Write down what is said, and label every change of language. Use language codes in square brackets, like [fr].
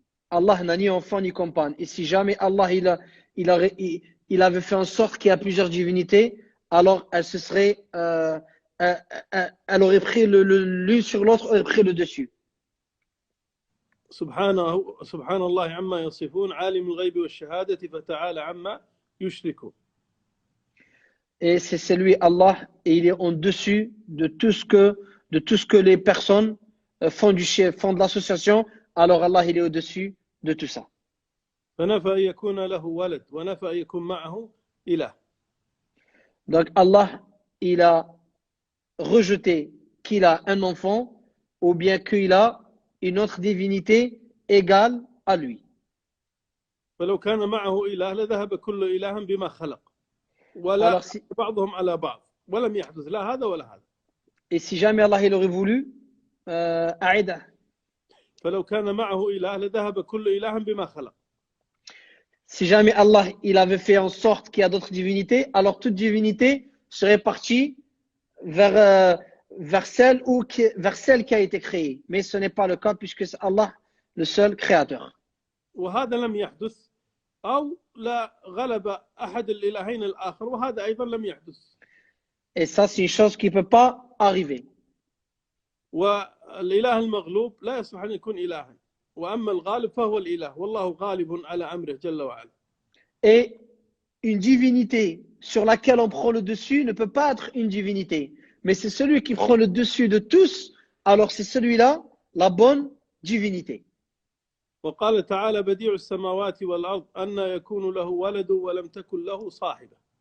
[fr] Allah n'a ni enfant ni compagne. Et si jamais Allah il avait fait en sorte qu'il y a plusieurs divinités, alors elle se serait, elle aurait pris l'une sur l'autre, aurait pris le dessus. [ar] سبحان الله عما يصفون عالم الغيب والشهادة فتعالى عما يشركون. [fr] Et c'est lui Allah, et il est en dessus de tout ce que les personnes font de l'association. Alors Allah, il est au-dessus de tout ça. [ar] فنفى أن يكون له ولد ونفى أن يكون معه إله. [fr] Donc Allah, il a rejeté qu'il a un enfant ou bien qu'il a une autre divinité égale à lui. [ar] فلو كان معه إله لذهب كل إله بما خلق ولا بعضهم على بعض ولم يحدث لا هذا ولا هذا. [fr] Et si jamais Allah il aurait voulu, [ar] أعيده. فلو كان معه إله لذهب كل إله بما خلق. [fr] Si jamais Allah il avait fait en sorte qu'il y a d'autres divinités, alors toute divinité serait partie vers celle qui a été créée. Mais ce n'est pas le cas puisque c'est Allah le seul créateur. [ar] وهذا لم يحدث أو لا غلب أحد الإلهين الآخر وهذا أيضا لم يحدث. [fr] Et ça c'est une chose qui ne peut pas arriver. [ar] والإله المغلوب لا يصلح أن يكون إلها وأما الغالب فهو الإله والله غالب على أمره جل وعلا. [fr] Et une divinité sur laquelle on prend le dessus ne peut pas être une divinité. Mais c'est celui qui prend le dessus de tous, alors c'est celui-là la bonne divinité. [ar] وقال تعالى: بديع السماوات والأرض أن يكون له ولد ولم تكن له صاحبة.